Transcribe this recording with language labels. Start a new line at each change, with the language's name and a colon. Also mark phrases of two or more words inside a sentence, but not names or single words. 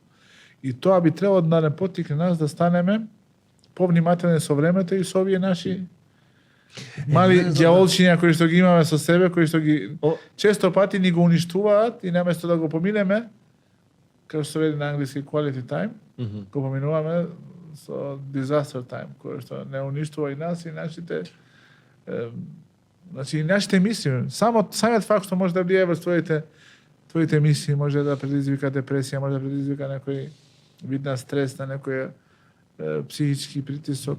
Macedonian: И тоа би требало да не поттикне нас да станеме повнимателни со времето и со овие наши мали ѓаволчиња кои што ги имаме со себе, кои што ги често пати ни го уништуваат и наместо да го поминеме, како што вели на англиски
English: quality time,
Macedonian: го поминуваме со
English: disaster time,
Macedonian: кој што не уништува и нас и нашите значи и нашите мисли. Самиот факт што може да влијае во твоите мисли, може да предизвика депресија, може да предизвика некој вид на стрес, на некој психички притисок.